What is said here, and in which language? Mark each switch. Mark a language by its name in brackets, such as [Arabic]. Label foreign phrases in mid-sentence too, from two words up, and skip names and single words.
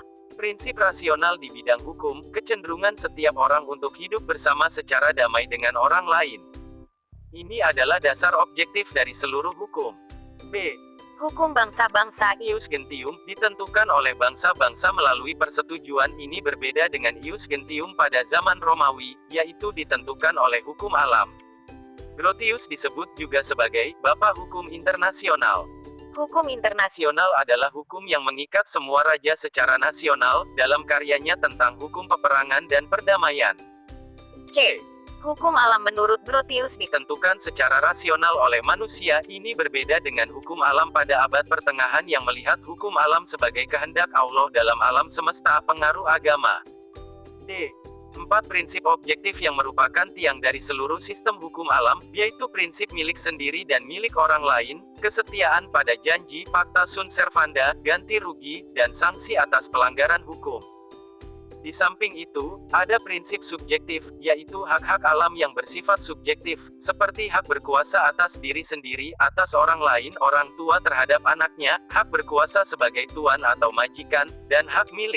[Indonesian] Prinsip rasional di bidang hukum, kecenderungan setiap orang untuk hidup bersama secara damai dengan orang lain. Ini adalah dasar objektif dari seluruh hukum. B. Hukum bangsa-bangsa [Latin] Ius gentium, [Indonesian] ditentukan oleh bangsa-bangsa melalui persetujuan. Ini berbeda dengan [Latin] ius gentium [Indonesian] pada zaman Romawi, yaitu ditentukan oleh hukum alam. Grotius disebut juga sebagai Bapak Hukum Internasional. Hukum internasional Nasional adalah hukum yang mengikat semua raja secara nasional, dalam karyanya tentang hukum peperangan dan perdamaian. C. Hukum alam menurut Grotius Ditentukan secara rasional oleh manusia. Ini berbeda dengan hukum alam pada abad pertengahan yang melihat hukum alam sebagai kehendak Allah dalam alam semesta pengaruh agama. D. 4 prinsip objektif yang merupakan tiang dari seluruh sistem hukum alam, yaitu prinsip milik sendiri dan milik orang lain, kesetiaan pada janji, [Latin] pacta sunt servanda, [Indonesian] ganti rugi, dan sanksi atas pelanggaran hukum. Di samping itu, ada prinsip subjektif, yaitu hak-hak alam yang bersifat subjektif, seperti hak berkuasa atas diri sendiri, atas orang lain, orang tua terhadap anaknya, hak berkuasa sebagai tuan atau majikan, dan hak milik.